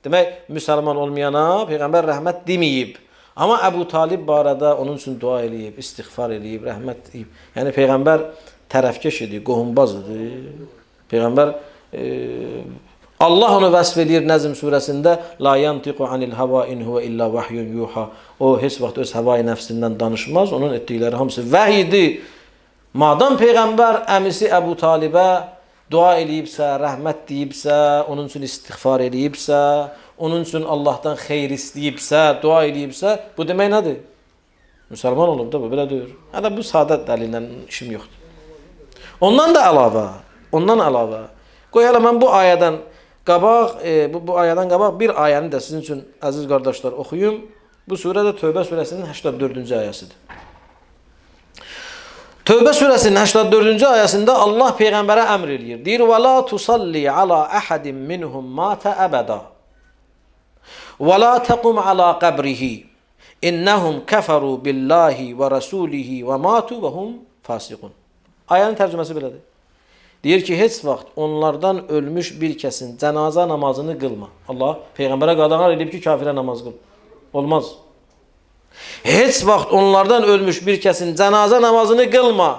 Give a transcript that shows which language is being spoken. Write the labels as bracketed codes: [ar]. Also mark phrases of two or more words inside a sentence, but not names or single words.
[az] Demək, müsəlman olmayana Peyğəmbər rəhmət deməyib. Amma Əbu Talib barədə onun üçün dua eləyib, istiğfar eləyib, rəhmət deyib. Yəni Peyğəmbər tərəfkeş idi, qohumbaz idi. Peyğəmbər Allah onu vəsf eləyir Nəzm surəsində [ar] لا ينطق عن الهوى إن هو إلا وحي يوحى. [az] O heç vaxt öz havayı nəfsindən danışmaz. Onun etdikləri hamısı vəhy idi. Madam Peyğəmbər əmisi Əbu Talibə dua eləyibsə, rəhmət deyibsə, onun üçün istiğfar eləyibsə, onun üçün Allahdan xeyir istəyibsə, dua eləyibsə, bu demək nədir? Müsəlman olub da bu, belə deyir. Hələ bu sadə dəlillə işim yoxdur. Ondan əlavə, qoy hələ mən bu ayədən qabaq bir ayəni də sizin üçün əziz qardaşlar oxuyum. Bu surə də Tövbə surəsinin 84-cü ayəsidir. Tövbə surəsinin 84-cü ayəsində Allah Peyğəmbərə əmr eləyir. [ar] Deyir: "ولا تصل على أحد منهم مات أبدا. ولا تقم على قبره. إنهم كفروا بالله ورسوله وماتوا وهم فاسقون." [az] Ayənin tərcüməsi belədir. Deyir ki, heç vaxt onlardan ölmüş bir kəsin cənazə namazını qılma. Allah Peyğəmbərə qadağan edib ki, kafirə namaz qıl. Olmaz. Heç vaxt onlardan ölmüş bir kəsin cənazə namazını qılma.